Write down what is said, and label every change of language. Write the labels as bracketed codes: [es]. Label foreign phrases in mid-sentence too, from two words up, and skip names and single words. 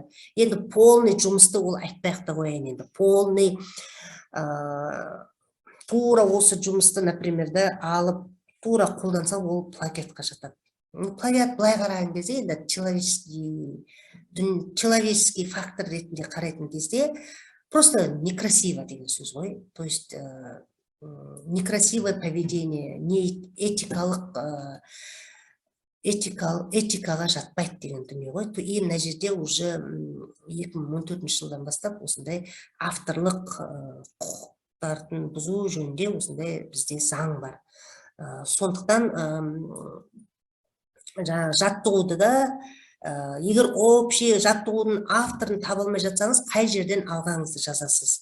[kk] Енді полный жұмысты ол айтпай-ақ та қояйын, енді полный тура осы жұмысты, например, алып тура қолданса, ол плагиатқа жатады. Плагиат былай қараған кезде, енді [ru] человеческий фактор [kk] ретінде қарайтын кезде, [ru] просто некрасиво [kk] деген сөз ғой. [ru] То есть некрасивое поведение, [kk] не этикаға жатпайды деген дүние ғой. И мына жерде уже 2014 жылдан бастап осындай авторлық құқықтардың бұзу жөнінде осындай бізде заң бар. Сондықтан жаттығуды да, егер общий жаттығудың авторын таба алмай жатсаңыз, қай жерден алғаныңызды жазасыз.